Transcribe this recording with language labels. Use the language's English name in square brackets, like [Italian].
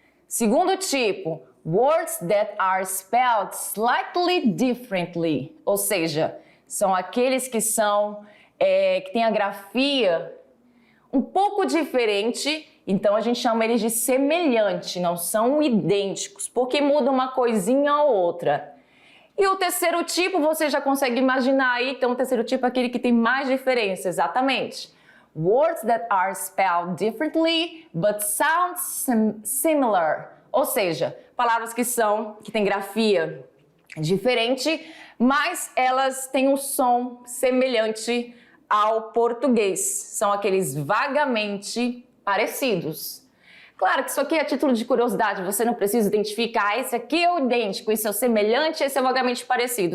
[Portuguese] Segundo tipo, [English] words that are spelled slightly differently, [Portuguese] ou seja, são aqueles que que têm a grafia um pouco diferente, então a gente chama eles de semelhante, não são idênticos, porque muda uma coisinha ou outra. E o terceiro tipo, você já consegue imaginar aí, então o terceiro tipo é aquele que tem mais diferença, exatamente. [English] Words that are spelled differently, but sound similar. [Portuguese] Ou seja, palavras que têm grafia diferente, mas elas têm um som semelhante ao português. São aqueles vagamente parecidos. Claro que isso aqui é título de curiosidade, você não precisa identificar, esse aqui é o idêntico, esse é o semelhante, esse é o vagamente parecido.